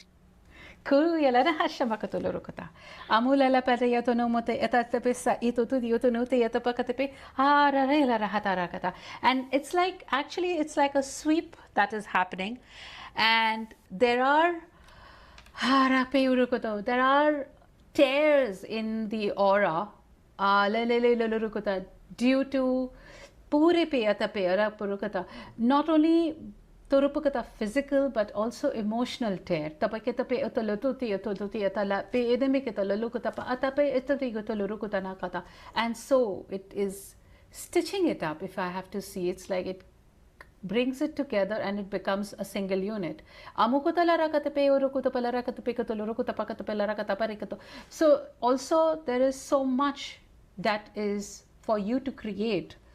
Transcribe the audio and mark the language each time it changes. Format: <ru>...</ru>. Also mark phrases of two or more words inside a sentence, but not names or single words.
<en>And it's like, actually, it's like a sweep that is happening, and there are tears in the aura due to not only Torupu kata physical but also emotional tear. Tapai kita pe utolututi utolututi atala pe edemi kita lalu kata pa atape etati kita luru kata na kata. And so it is stitching it up. If I have to see, it's like it brings it together and it becomes a single unit. So also there is so much that is for you to create.</en>